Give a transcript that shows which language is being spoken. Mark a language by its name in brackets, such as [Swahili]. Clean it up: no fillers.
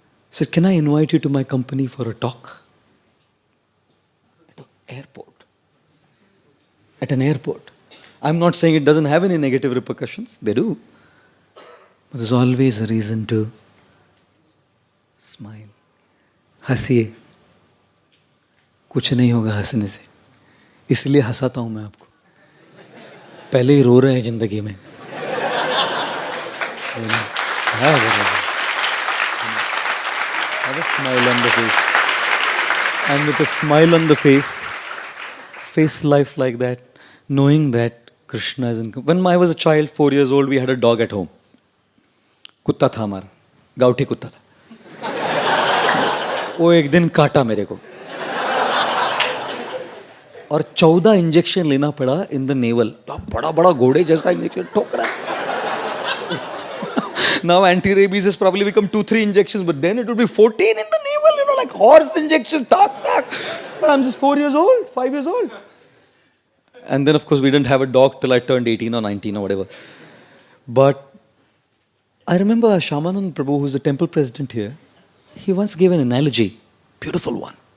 [English] He said, can I invite you to my company for a talk? At an airport. At an airport. I'm not saying it doesn't have any negative repercussions. They do. But there's always a reason to smile. [Hindi] हंसिए, कुछ नहीं होगा हंसने से, इसलिए हंसाता हूं मैं आपको. पहले ही रो रहे हैं जिंदगी में. [English] Have a smile on the face. And with a smile on the face life like that, knowing that Krishna is in. When I was a child, 4 years old, we had a dog at home. [Hindi] कुत्ता था हमारा, गाउठी कुत्ता था. वो एक दिन काटा मेरे को और 14 इंजेक्शन लेना पड़ा [English] In the navel. [Hindi] बड़ा बड़ा घोड़े जैसा इंजेक्शन ठोक रहा है. [English] Now anti-rabies has probably become 2-3 injections, but then it would be 14 in the navel, like horse injections, tak. But I'm just 4 years old, 5 years old. And then of course we didn't have a dog till I turned 18 or 19 or whatever. But I remember Shamanand Prabhu, who's the temple president here, he once gave an analogy, beautiful one.